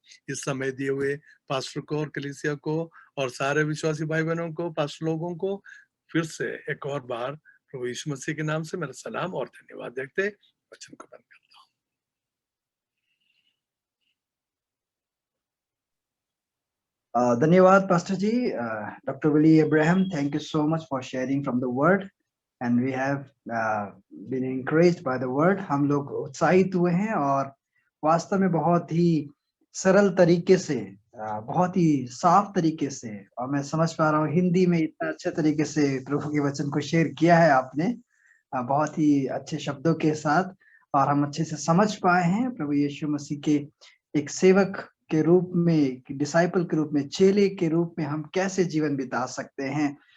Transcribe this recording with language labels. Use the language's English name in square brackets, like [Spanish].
[Hindi] इस समय दिए हुए पास्टर को और कलीसिया को और सारे विश्वासी भाई बहनों को, पास्टर लोगों को फिर से एक और बार प्रभु यीशु मसीह के नाम से मेरा सलाम और धन्यवाद देखते वचन को बंद करता हूँ। धन्यवाद pastor ji, [English] Dr. Willie Abraham, thank you so much for sharing from the word. and we have been encouraged by the word. [Hindi] हम लोग उत्साहित हुए हैं और वास्तव में बहुत ही सरल तरीके से, बहुत ही साफ तरीके से, और मैं समझ पा रहा हूँ हिंदी में इतना अच्छे तरीके से प्रभु के वचन को शेयर किया है आपने, बहुत ही अच्छे शब्दों के साथ, और हम अच्छे से समझ पाए हैं प्रभु यीशु मसीह के एक सेवक के रूप में, डिसाइपल के रूप में, चेले के रूप में हम कैसे जीवन बिता सकते हैं।